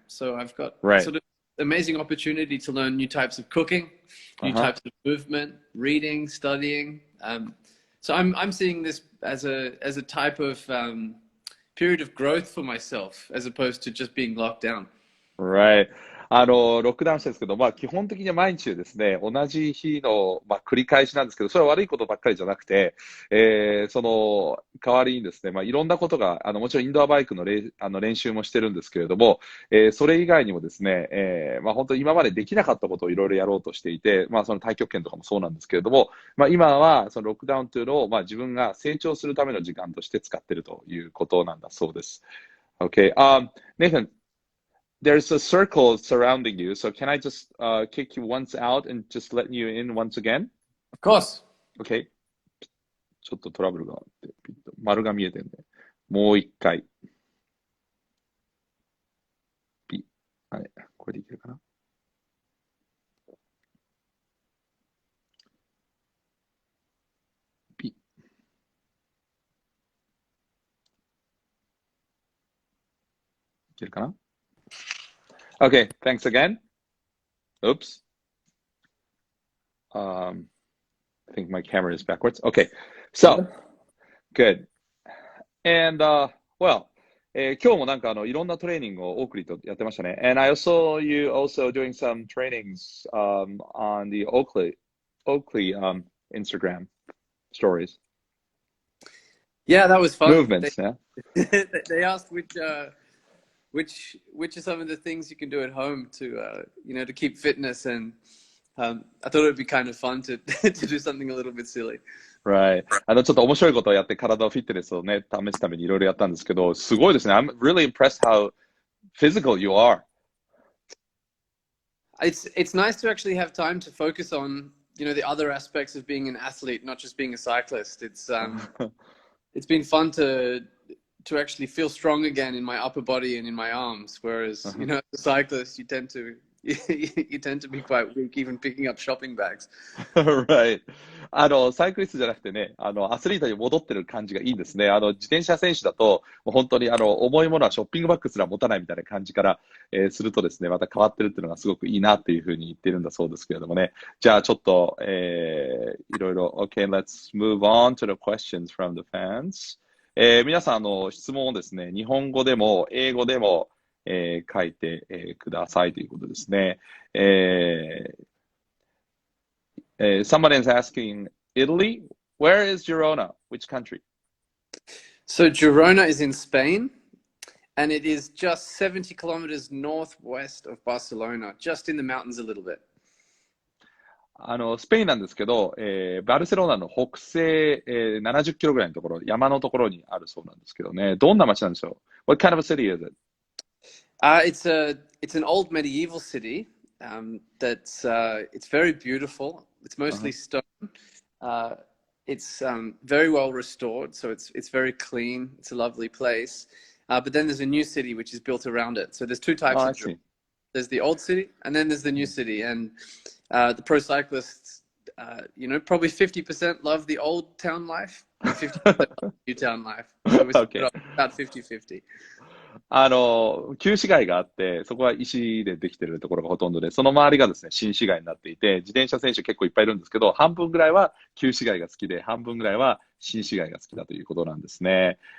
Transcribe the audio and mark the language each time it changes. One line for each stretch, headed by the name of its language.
English: So I've got Right. sort of amazing opportunity to learn new types of cooking, new Uh-huh. types of movement, reading, studying. So I'm seeing this as a type of period of growth for myself as opposed to just being locked down. Right.
Japanese: ロックダウンしてるんですけど、基本的には毎日ですね、同じ日の、繰り返しなんですけど、それは悪いことばっかりじゃなくて、その代わりにですね、いろんなことが、もちろんインドアバイクの練習もしてるんですけれども、それ以外にもですね、本当に今までできなかったことをいろいろやろうとしていて、その太極拳とかもそうなんですけれども、今はそのロックダウンというのを、自分が成長するための時間として使っているということなんだそうです。
English: Okay. Nathan, there's a circle surrounding you. So can I just kick you once out and just let you in once again? Of course. Okay.
Japanese: ちょっとトラブルがあって、ピッと丸が見えてるんで、もう一回。ピッ。はい。これでいけるかな？ピッ。いけるかな？
English: Okay. Thanks again. Oops. I think my camera is backwards. Okay. So, good. And, well,
Japanese: 今日もなんかいろんなトレーニングをオークリーとやってましたね。
English: And I saw you also doing some trainings on the Oakley Instagram stories. Yeah, that was fun. Movements, yeah. They asked which are some of the things you can do at home to to keep fitness and I thought it would be kind of fun to to do something a little bit silly. Right.
Japanese: ちょっと面白いことをやって体をフィットネスをね、試すためにいろいろやったんですけど、すごいですね。
English: I'm really impressed how physical you are. It's nice to actually have time to focus on, the other aspects of being an athlete, not just being a cyclist. It's been fun to actually feel strong again in my upper body and in my arms. Whereas, as a cyclist, you tend to be quite weak, even picking up shopping bags. Right.
Japanese: サイクリストじゃなくてね、アスリートに戻ってる感じがいいんですね。自転車選手だと、もう本当に重いものはショッピングバッグすら持たないみたいな感じから、するとですね、また変わってるっていうのがすごくいいなっていうふうに言ってるんだそうですけれどもね。じゃあちょっと、いろいろ、
English: Okay, let's move on to the questions from the fans.
Japanese: 皆さん、質問をですね、日本語でも英語でも、書いて、くださいということですね。
English: Someone is asking, Italy? Where is Girona? Which country? So Girona is in Spain, and it is just 70 kilometers northwest of Barcelona, just in the mountains a little bit.
Japanese: スペインなんですけど、バルセロナの北西、70キロぐらいのところ、山のところにあるそうなんですけどね。どんな街なんでしょう？
English: What kind of a city is it? It's an old medieval city. It's very beautiful. It's mostly stone. It's very well restored, so it's very clean. It's a lovely place. But then there's a new city which is built around it. So there's two types of Jerusalem. There's the old city, and then there's the new city. And the pro cyclists, probably 50% love the old town life, and 50% love the new town life. So we're about 50-50.
Japanese: 旧市街があって、そこは石でできているところがほとんどで、その周りがですね、新市街になっていて、自転車選手結構いっぱいいるんですけど、半分ぐらいは旧市街が好きで、半分ぐらいは新市街が好きだということなんですね。